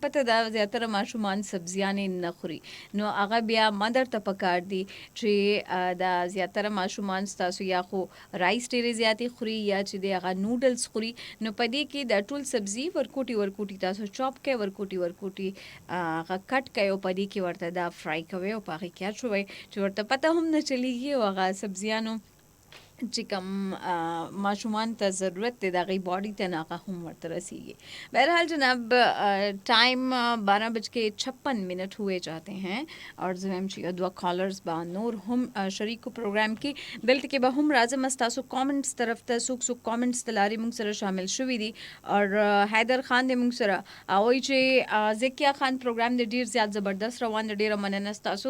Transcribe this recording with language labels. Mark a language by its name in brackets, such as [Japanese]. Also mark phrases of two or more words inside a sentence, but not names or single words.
[Pashto] پته ده زیاتره ماشومان سبزیانې نه خوري نو هغه بیا مدر ته پکار دي چې دا زیاتره ماشومان ستاسو یا خو رایس ډېرې زیاتې خوري یا چې دی هغه نوډلز خوري نو په دې کې دا ټول سبزي ورکوټي تاسو چاپ کړئ ورکوټي هغه کټ کړئ او په دې کې ورته دا فرای کوي او په هغې کې اچوئ چې ورته پته هم نه چلیږي او هغه سبزیانو چې کوم ماشومان ته ضرورت دی د هغې باډي ته نه هغه هم ورته رسیږي. [Urdu] بہرحال جناب ٹائم 12:56 ہوئے جاتے ہیں [Pashto] اور زم چې دوه کالرز با نور هم شریک پروګرام کې دلته کې به هم راځم تاسو کامنټس طرف ته څوک کامنټس تلاري موږ سره شامل شوي دي اور حیدر خان دې موږ سره وایي چې زکیه خان پروګرام دې ډیر زیات زبردست روان دی ډیره مننه تاسو.